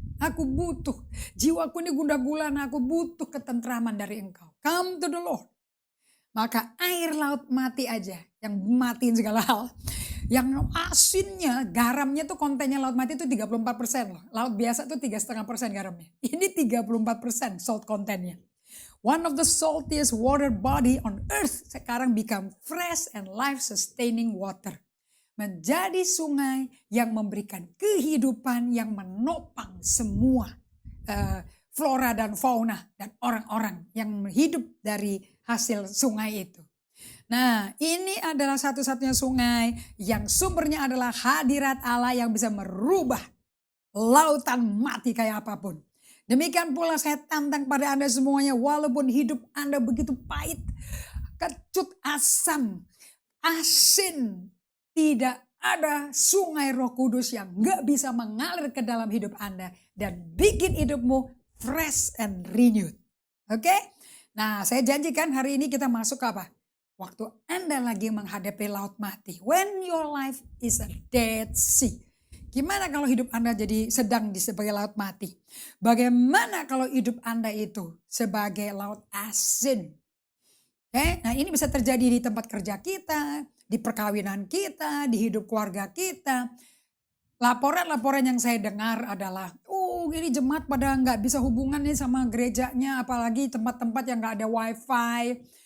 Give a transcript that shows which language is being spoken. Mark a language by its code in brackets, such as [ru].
[id] Aku butuh, jiwaku ini gundah gulana, aku butuh ketentraman dari Engkau. [en] Come to the Lord. [id] Maka air laut mati aja, yang matiin segala hal. Yang asinnya, garamnya tuh kontennya laut mati itu 34% loh. Laut biasa tuh 3,5% garamnya. Ini 34% salt kontennya. [en] One of the saltiest water body on earth sekarang become fresh and life-sustaining water. [id] Menjadi sungai yang memberikan kehidupan yang menopang semua flora dan fauna dan orang-orang yang hidup dari hasil sungai itu. Nah, ini adalah satu-satunya sungai yang sumbernya adalah hadirat Allah yang bisa merubah lautan mati kayak apapun. Demikian pula saya tantang pada Anda semuanya, walaupun hidup Anda begitu pahit, kecut, asam, asin, tidak ada sungai Roh Kudus yang gak bisa mengalir ke dalam hidup Anda dan bikin hidupmu fresh and renewed. Oke? Nah, saya janjikan hari ini kita masuk ke apa? Waktu Anda lagi menghadapi laut mati. [en] When your life is a dead sea. [id] Gimana kalau hidup Anda jadi sedang di sebagai laut mati? Bagaimana kalau hidup Anda itu sebagai laut asin? Nah ini bisa terjadi di tempat kerja kita, di perkawinan kita, di hidup keluarga kita. Laporan-laporan yang saya dengar adalah, ini jemaat pada nggak bisa hubungan nih sama gerejanya, apalagi tempat-tempat yang nggak ada wifi.